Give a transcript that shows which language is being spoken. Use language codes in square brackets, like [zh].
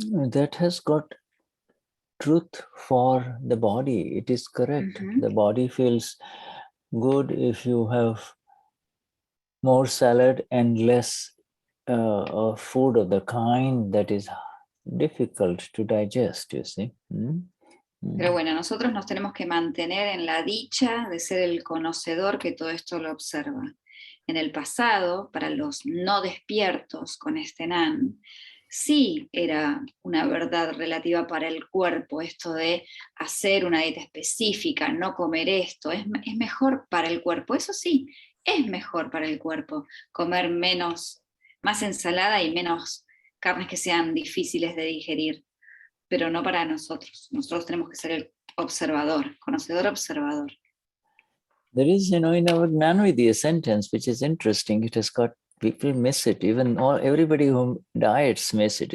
[en] that has got truth for the body. It is correct. The body feels good if you have more salad and less of food of the kind that is difficult to digest, you see. [es] Pero bueno, nosotros nos tenemos que mantener en la dicha de ser el conocedor que todo esto lo observa. En el pasado, para los no despiertos con este Nan, sí era una verdad relativa para el cuerpo, esto de hacer una dieta específica, no comer esto, es mejor para el cuerpo. Eso sí, es mejor para el cuerpo comer más ensalada y menos carnes que sean difíciles de digerir, pero no para nosotros. Nosotros tenemos que ser el observador, conocedor observador. [en] There is, in our Gnani a sentence which is interesting. It has got, people miss it. Even everybody who diets miss it.